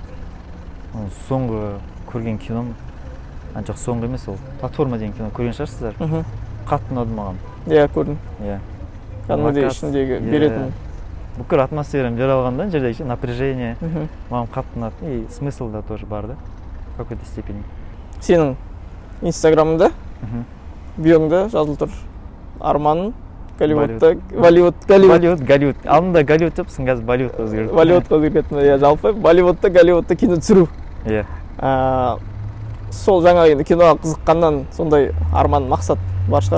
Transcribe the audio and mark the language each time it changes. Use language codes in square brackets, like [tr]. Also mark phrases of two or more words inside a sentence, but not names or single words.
[kk] Соңғы көрген кином, жоқ соңғы емес, ол платформа деген кино көрген шығарсыздар. Қатты ұнады маған. Иә, көрдім. Иә. Кәдімгідей ішіндегі беретін. Бүкіл атмосфераны бере алғанда, жердегі напряжение маған қатты ұнады. [ru] И смысл да тоже бар да, в какой-то степени. [kk] Сенің инстаграмында, биоңда жазылып тұр Арманың Голливудта, Голливуд. Алдында Голливуд депсің, қазір Болливудқа өзгерді. Болливудқа өзгерді. Иә, жалпы Голливудта кино түсіру. Иә. Сол жаңа енді киноға қызыққаннан сондай арман, мақсат бар шығар.